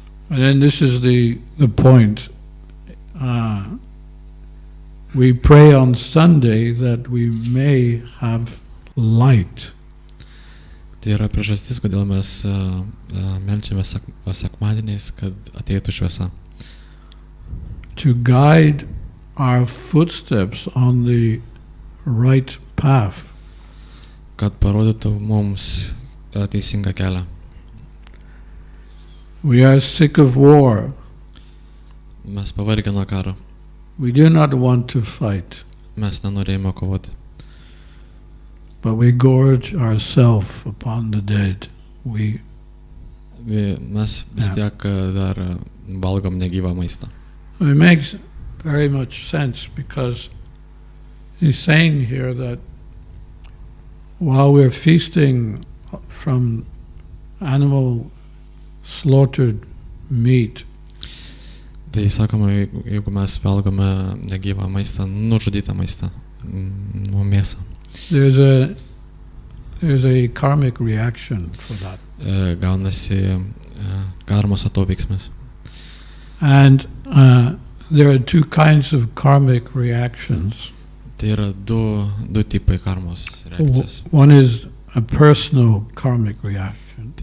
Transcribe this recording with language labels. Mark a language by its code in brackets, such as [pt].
[en] And then this is the point. We pray on Sunday that we may have light. [lt] Tai yra priežastis, kodėl mes meldžiame sekmadieniais, kad ateitų šviesa. [en] To guide our footsteps on the right path. [lt] Kad parodytų mums teisingą kelią. [en] We are sick of war. [lt] Mes pavargę nuo karo. [en] We do not want to fight. [lt] Mes nenorėjome kovoti. [en] But we gorge ourselves upon the dead. [lt] Mes vis tiek dar valgom negyvą maistą. [en] It makes very much sense because he's saying here that while we're feasting from animal slaughtered meat, [lt] Tai sakoma, jeigu mes valgome negyvą maistą, nužudytą maistą, mėsą, [en] there's a karmic reaction for that. [lt] Gaunasi karmos atoveiksmis. [en] And there are two kinds of karmic reactions. [lt] Tai yra du tipai karmos reakcijos. [en] One is a personal karmic reaction.